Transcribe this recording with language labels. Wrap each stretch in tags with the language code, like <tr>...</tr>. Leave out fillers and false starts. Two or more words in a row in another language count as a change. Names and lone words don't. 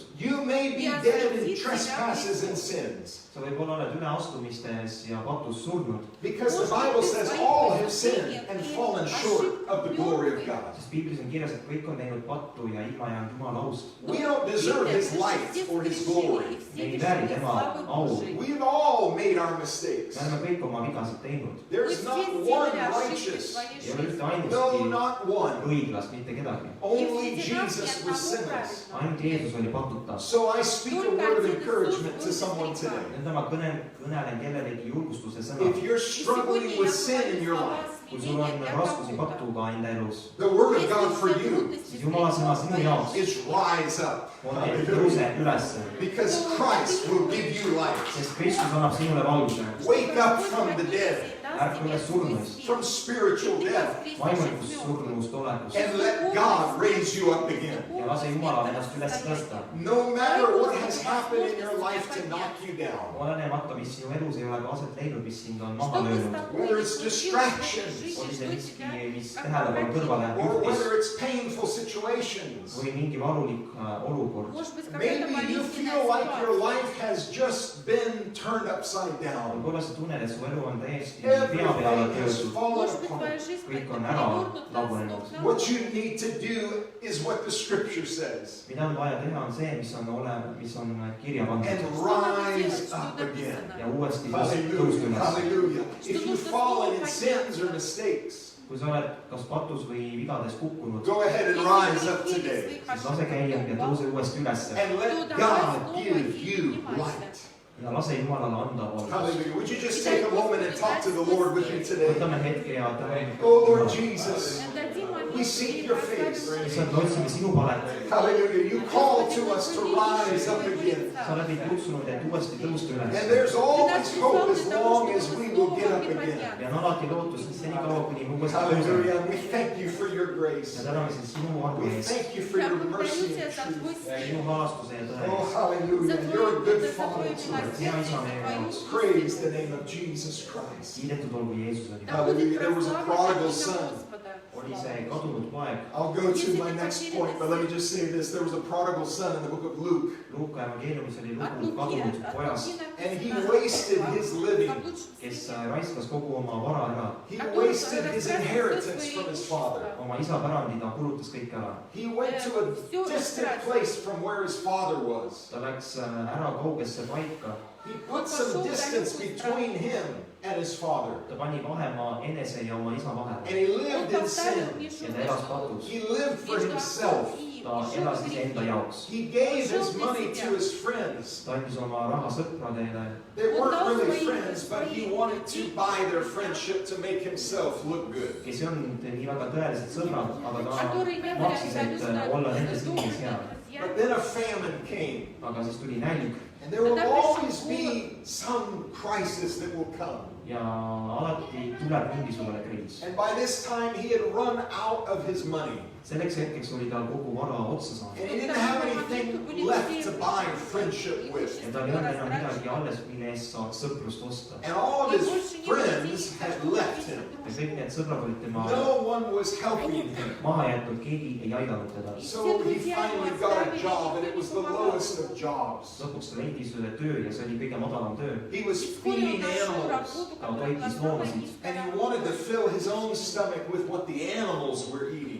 <en>You may be dead in trespasses and sins,</en> <et>Sa võib-olla oled üleastumistes ja patus surnud,</et> <en>because the Bible says all have sinned and fallen short of the glory of God.</en> <et>sest piiblis on kirjas, et kõik on teinud pattu ja ilma jäänud Jumala aust.</et> <en>We don't deserve his light or his glory.</en> <et>Me ei vääri tema au.</et> <en>We've all made our mistakes.</en> <et>Me oleme kõik oma vigasid teinud.</et> <en>There's not one righteous.</en> <et>Ei ole ühte</et> <en>No,</en> <et>ainustki</et> <en>not one.</en> <et>õiglast, mitte kedagi.</et> <en>Only Jesus was sinless.</en> <et>Ainult Jeesus oli patuta.</et> <en>So I speak a word of encouragement to someone today.</en> <et>Nõnda ma kõnelen kellelegi julgustuse sõna.</et> <en>If you're struggling with sin in your life,</en> <et>Kui sul on raskusi patuga enda elus,</et> <en>the word of God for you</en> <et>siis Jumala sõna sinu jaoks</et> <en>is rise up.</en> <et>on, et tõuse ülesse,</et> <en>Because Christ will give you light.</en> <et>sest Kristus annab sinule valguse.</et> <en>Wake up from the dead,</en> <et>Ärka üles surnuist,</et> <en>from spiritual death,</en> <et>vaimulikust surnust olekust</et> <en>and let God raise you up again.</en> <et>ja lase Jumalal ennast üles tõsta.</et> <en>No matter what has happened in your life to knock you down,</en> <et>Olenemata, mis sinu elus ei ole ka aset leidnud, mis sind on maha löönud,</et> <en>whether it's distractions</en> <et>oli see miski, mis tähelepanu kõrvale</et> <en>or</en> <et>juhtis</et> <en>whether it's painful situations,</en> <et>või mingi valulik olukord.</et> <en>maybe you feel like your life has just been turned upside down.</en> <et>Võib-olla sa tunned, et su elu on täiesti pea peale</et> <en>Everything has</en> <et>töötud,</et> <en>fallen apart.</en> <et>kõik on ära lagunenud.</et> <en>What you need to do is what the scripture says.</en> <et>Mida on vaja teha, on see, mis on kirja</et> <en>And</en> <et>pandud</et> <en>rise up again.</en> <et>ja uuesti tõusta</et> <en>Hallelujah.</en> <et>üles.</et> <en>Hallelujah. If you've fallen in sins or mistakes,</en> <et>Kui sa oled kas patus või vigades kukkunud,</et> <en>go ahead and rise up today.</en> <et>siis lase käia ja tõuse uuesti üles</et> <en>And let God give you light.</en> <et>ja lase Jumalale anda valgust.</et> <en>Hallelujah. Would you just take a moment and talk to the Lord with me today?</en> <et>Võtame hetke ja tänan.</et> <en>Oh Lord Jesus, We seek your face.</en> <et>issand, me otsime sinu palet.</et> <en>Hallelujah. You call to us to rise up again.</en> <et>sa oled meid kutsunud, et uuesti tõusta</et> <en>And</en> <et>üles.</et> <en>there's always hope as long as we will get up again.</en> <et>ja on alati lootus, senikaua kuni me uuesti tõuseme.</et> <en>Hallelujah. We thank you for your grace.</en> <et>ja täname sind sinu armu</et> <en>We</en> <et>eest,</et> <en>thank you for your mercy and truth.</en> <et>sinu halastuse ja tõe</et> <en>Oh,</en> <et>eest.</et> <en>hallelujah. You're a good father to us.</en> <et>hea isa meie jaoks.</et> <en>Praise the name of Jesus Christ.</en> <et>kiidetud olgu Jeesusele.</et> <en>Hallelujah. There was a prodigal son.</en> <et>oli see kadunud poeg.</et> <en>I'll go to my next point, but let me just say this. There was a prodigal son in the book of Luke,</en> <et>Luuka evangeeliumis oli lugu kadunud pojast,</et> <en>and he wasted his living.</en> <et>kes raiskas kogu oma vara ära.</et> <en>He wasted his inheritance from his father.</en> <et>oma isa pärandi ta kulutas kõik ära.</et> <en>He went to a distant place from where his father was.</en> <et>ta läks ära kaugesse paika.</et> <en>He put some distance between him and his father.</en> <et>ta pani vahemaa enese ja oma isa</et> <en>And</en> <et>vahele.</et> <en>he lived in sin.</en> <et>ja ta elas patus.</et> <en>He lived for himself.</en> <et>ta elas iseenda jaoks.</et> <en>He gave his money to his friends.</en> <et>ta andis oma raha sõpradele.</et> <en>They weren't really friends, but he wanted to buy their friendship to make himself look good.</en> <et>kes ei olnud nii väga tõelised sõbrad, aga ta maksis, et olla nende silmis hea.</et> <en>But then a famine came.</en> <et>aga siis tuli nälg</et> <en>And there will always be some crisis that will come.</en> <et>ja alati tuleb mingisugune kriis.</et> <en>And by this time he had run out of his money.</en> <et>selleks hetkeks oli tal kogu vara otsa saanud.</et> <en>And he didn't have anything left to buy friendship with.</en> <et>ja tal ei olnud enam midagi alles, mille eest saaks sõprust osta.</et> <en>And all of his friends had left him.</en> <et>ja kõik need sõbrad olid tema</et> <en>No one was helping him.</en> <et>maha jätnud, keegi ei aidanud teda.</et> <en>So he finally got a job, and it was the lowest of jobs.</en> <et>lõpuks ta leidis ühe töö ja see oli kõige madalam töö.</et> <en>He was feeding animals,</en> <et>ta toitis loomasid</et> <en>and he wanted to fill his own stomach with what the animals were eating.</en>